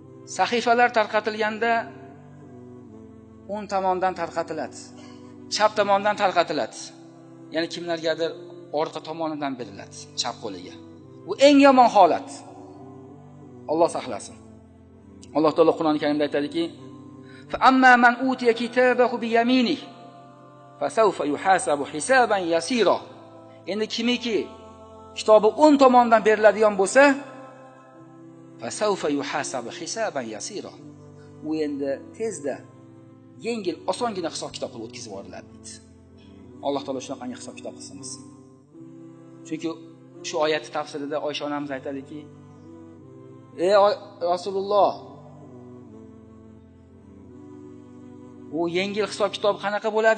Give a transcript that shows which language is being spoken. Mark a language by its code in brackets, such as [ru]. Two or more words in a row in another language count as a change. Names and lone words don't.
[uz] Sahifalar tarqatilganda o'ng tomondan tarqatiladi, chap tomondan tarqatiladi. Ya'ni kimlargadir orqa tomonidan beriladi, chap qo'liga. Bu eng yomon holat. Alloh saqlasin. Alloh taolo Qur'oni Karimda aytadiki: [ar] "فأما من أوتي كتابه بيمينه فسوف يحاسب حسابا يسيرا." [uz] Endi kimiki kitobi o'ng tomondan beriladigan bo'lsa, [ar] فسوف يحاسب حسابا يسيرا. [uz] U endi tezda yengil, osongina hisob kitob qilib o'tkazib yuboriladi deydi. Alloh taolo shunaqangi hisob kitob qilsin. Chunki shu oyat tafsirida Oysha onamiz aytadiki: "Ey Rasululloh, u yengil hisob kitob qanaqa bo'ladi?"